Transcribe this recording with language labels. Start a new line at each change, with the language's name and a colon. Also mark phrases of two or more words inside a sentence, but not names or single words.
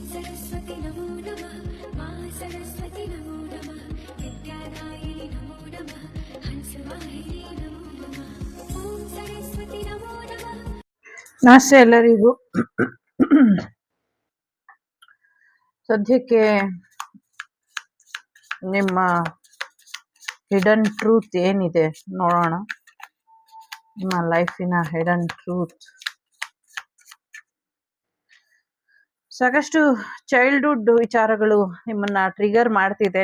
Sanskrit: सरस्वती नमो नमः मा सरस्वती नमो नमः विद्यादायिनी नमो नमः हंसवाहिनी नमो नमः ॐ सरस्वती नमो नमः।
Kannada: ನಮಸ್ತೆ ಎಲ್ಲರಿಗೂ. ಸದ್ಯಕ್ಕೆ ನಿಮ್ಮ
English: hidden truth
Kannada: ಏನಿದೆ ನೋಡೋಣ. ನಿಮ್ಮ ಲೈಫಿನ
English: hidden truth
Kannada: ಸಾಕಷ್ಟು ಚೈಲ್ಡ್ಹುಡ್ ವಿಚಾರಗಳು ನಿಮ್ಮನ್ನ ಟ್ರಿಗರ್ ಮಾಡ್ತಿದೆ.